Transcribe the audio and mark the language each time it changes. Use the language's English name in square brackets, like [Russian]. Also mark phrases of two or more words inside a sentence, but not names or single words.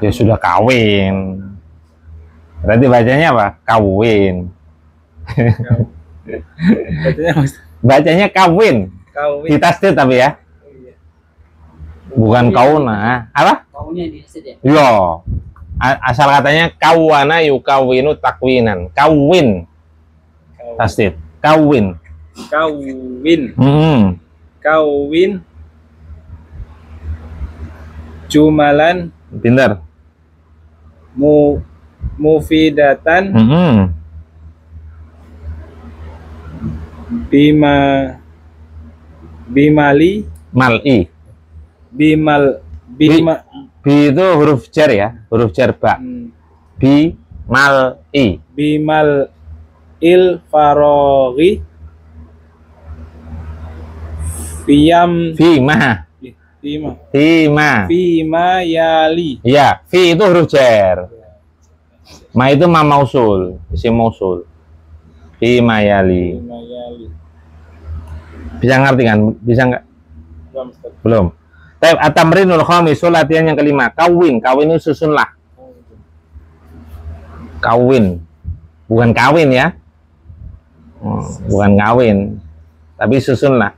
[Indonesian] Ya sudah kawin. Berarti bacanya apa? Kawin. Bacanya mas. Bacanya kawin. Kawin. Ditasdid tapi ya. Bukan kauna. Apa? Kaunya di situ ya. Yo. Asal katanya [Arabic] kawana yukawinu takwinan. [Indonesian] Kawin. Tasdid. Kawin. Kawin. Hmm. [Arabic] Kawin. Jumalan [Indonesian] Pinter. [Arabic] Mufidatan Hmm. bimali Mal'i. bima [Indonesian] Bi itu huruf jar ya, huruf jar ba. [Arabic] Bi mal'i. bimal il faroghi fiyam Fi ma. fima Fi ma. yali [Indonesian] Iya, fi itu huruf jar. Ma itu [Arabic] ma mausul, isim mausul. Fi ma yali. fima yali. [Indonesian] Bisa ngerti kan? Bisa nggak? Belum, Ustaz. Belum. Tapi [Arabic] at-tamrinul khamis, [Indonesian] latihan yang kelima. Kawin, kawin itu susunlah. Kawin. Bukan kawin ya. Bukan kawin. Tapi susunlah.